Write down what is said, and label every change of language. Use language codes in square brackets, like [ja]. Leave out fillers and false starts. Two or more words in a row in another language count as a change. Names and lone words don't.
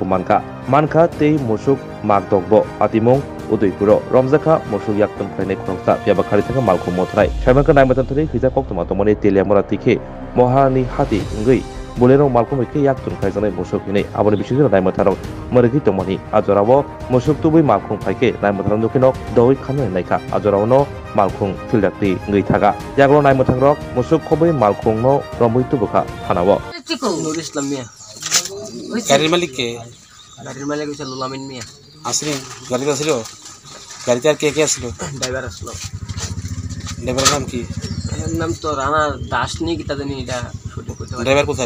[trp] मानखा ते मुसुक माग दगबो पातिमंग उदयपुरो रमजाखा मुसुक याक्तन ख्लाइनाय खरंसा याबा खारिथाखा मालखं मथराय साइमानखा नायमोथांथनि खैजा कक्तमा तमने तेलियामरा तिखे महारानी हाति ngै बुलेरो मालखं मैखे याक्तन ख्लाइजानाय मुसुक हिनै आबनि बिसिजो नायमोथारं मरगि तमनि आजरावो मुसुक तुबै मालखं फाइके नायमोथारं दुखिनो दवै खानो नायखा आजरावनो मालखं फिल्डाक्ति ngै थागा यागलो नायमोथांग्रक मुसुक खबै मालखंनो रमै तुबुखा थानावो [bn] নুরুল ইসলাম মিয়া গাড়ির মালিক কে? গাড়ির মালিক হচ্ছে লোলামিন মিয়া। আসলে গাড়িতে ছিল? গাড়িতে আর কে কে আসছিল? ড্রাইভার আসলো। ড্রাইভারের নাম কি? এর নাম তো রানা দাস নি কি তাদের এটা শুটিং করতে পারে। ড্রাইভার কোথায়?